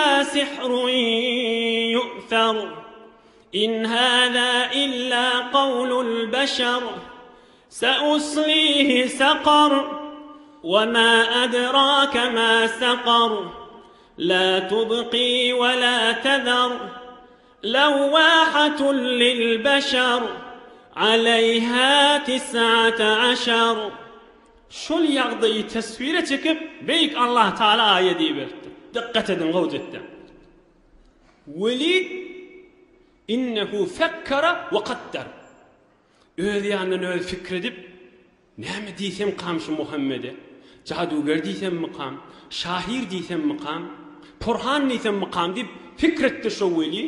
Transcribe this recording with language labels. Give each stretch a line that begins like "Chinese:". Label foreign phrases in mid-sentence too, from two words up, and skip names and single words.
Arabic: سحر يؤثر إن هذا إلا قول البشر سأصليه سقر وما أدراك ما سقر لا تبقي ولا تذر لواحة للبشر عليها 19.
Turkmen: Şol ýagdaýy tasvire çekip beýik Allah Taala aýat diýberdi. Diqqat edin gowjatda.
Arabic: وليد إنه فكر وقدر.
Turkmen: Öz ýanyny öz fikir edip näme diýsem kamşy Muhammede, jaduger diýsem maqam, şahir diýsem maqam, Purhan diýsem maqam diýip fikir etdi şo Welid.